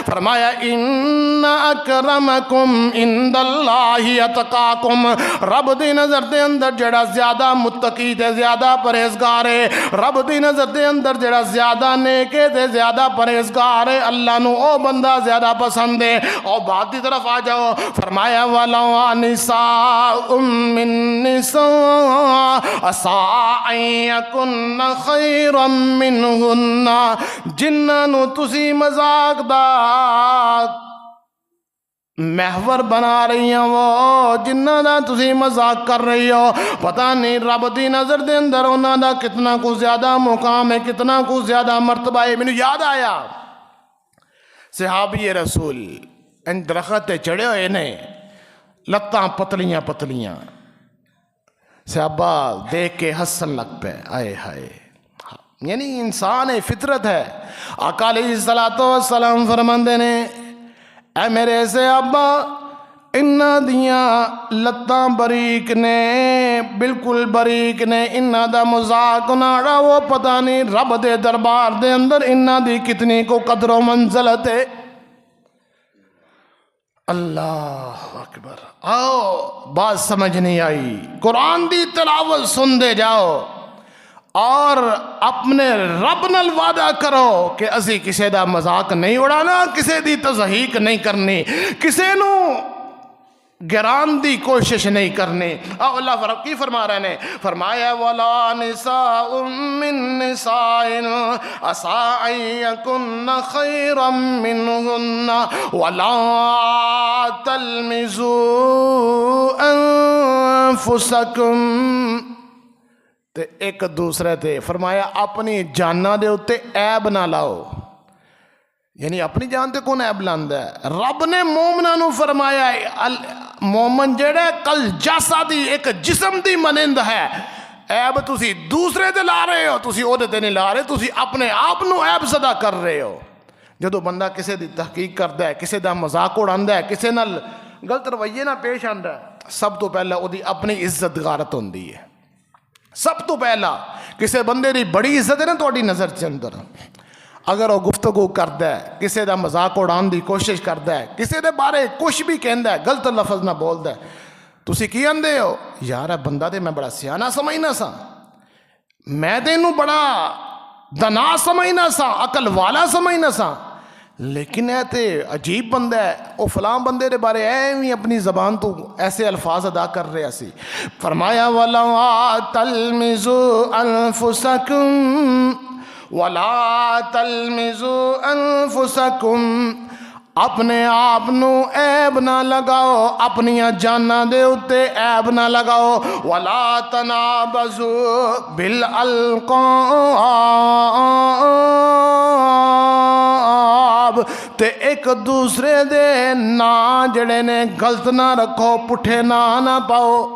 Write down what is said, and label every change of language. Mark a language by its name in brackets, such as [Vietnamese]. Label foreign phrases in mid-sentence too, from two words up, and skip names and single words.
[Arabic] فرمایا ان اکرمکم عند اللہ اتقاکم۔ [Punjabi] رب دی نظر دے اندر جڑا زیادہ متقی تے زیادہ پرہیزگار ہے، رب دی نظر دے اندر جڑا زیادہ نیک ہے تے زیادہ پرہیزگار ہے، اللہ نو او بندہ زیادہ پسند ہے۔ او بات دی طرف آ جاؤ، فرمایا [Arabic] وَلَوْ نِسَاءٌ مِّن نِّسَاءٍ عَسَىٰ أَن يَكُنَّ خَيْرًا مِّنْهُنَّ۔ [Punjabi] جنہاں نو تسی مذاق دا محور بنا رہی ہیں وہ جنہ دا تسی مذاق کر رہی ہو. پتہ نہیں رب دی نظر دے اندر انہاں دا کتنا کو زیادہ مقام ہے, کتنا کو زیادہ مرتبہ ہے. مینوں یاد آیا صحابی رسول ان درخت تے چڑھے ہوئے نے, لتاں پتلیاں پتلیاں, صحابہ دیکھ کے ہسن لگ پے, آئے ہائے. یعنی انسان ہے, فطرت ہے. آقا [Arabic] علیہ السلام [Punjabi] فرماندے نے اے میرے صحابہ انہاں دیاں لتاں بریک نے, بالکل بریک نے, انہاں دا مذاق نہ اڑاؤ. پتہ نہیں رب دے دربار دے اندر انہاں دی کتنی کو قدر و منزلت ہے. [Arabic] اللہ اکبر. [Punjabi] آؤ بات سمجھ نہیں آئی, قرآن دی تلاوت سن دے جاؤ اور اپنے رب نال وعدہ کرو کہ اسی کسے دا مذاق نہیں اڑانا, کسے دی تضحیق نہیں کرنی, کسے نو گران دی کوشش نہیں کرنی. اللہ کی فرما رہے نے, فرمایا [Arabic] وَلَا نِسَاءٌ مِّن نِسَاءٍ عَسَىٰ أَن يَكُنَّ خَيْرًا مِّنْهُنَّ وَلَا تَلْمِزُوا أَنفُسَكُمْ. [Punjabi] تے ایک دوسرے تے فرمایا اپنی جاناں دے اتے عیب نہ لاؤ. یعنی اپنی جان تے کون عیب لاندا ہے؟ رب نے مومناں نو فرمایا مومن جڑا کل جسدی ایک جسم دی مانند ہے. عیب تسی دوسرے تے لا رہے ہو, تسی او تے نہیں لا رہے, تسی اپنے آپ نو عیب زدہ کر رہے ہو. جدو بندہ کسے دی تحقیق کردا ہے, کسے دا مذاق اڑاندا ہے, کسے نال غلط رویے نہ پیش آندا ہے, سب تو پہلا او دی اپنی عزت غارت ہوندی ہے. سب تو پہلا کسے بندے دی بڑی عزت ہے نا تہاڈی نظر چ اندر, اگر وہ گفتگو کردا ہے, کسے دا مذاق اڑان دی کوشش کردا ہے, کسے دے بارے کچھ بھی کہندا ہے, غلط لفظ نہ بولدا ہے, تسی کی آندے ہو یار بندہ تے میں بڑا سیانا سمجھنا سا, میں تے اینوں بڑا دنا سمجھنا سا, عقل والا سمجھنا سا, لیکن اے تے عجیب بندہ ہے, او فلاں بندے دے بارے ایویں اپنی زبان تو ایسے الفاظ ادا کر رہے سی. [Arabic] فرمایا وَلَا تَلْمِزُوا أَنفُسَكُمْ وَلَا تَلْمِزُوا أَنفُسَكُمْ. [Punjabi] اپنے آپ نو عیب نہ لگاؤ, اپنیاں جاناں دے اتے عیب نہ لگاؤ. [Arabic] وَلَا تَنَابَزُوا بِالْأَلْقَابِ. [Punjabi] تے ایک دوسرے دے نا جڑے نے غلط نہ رکھو, پٹھے نہ پاؤ.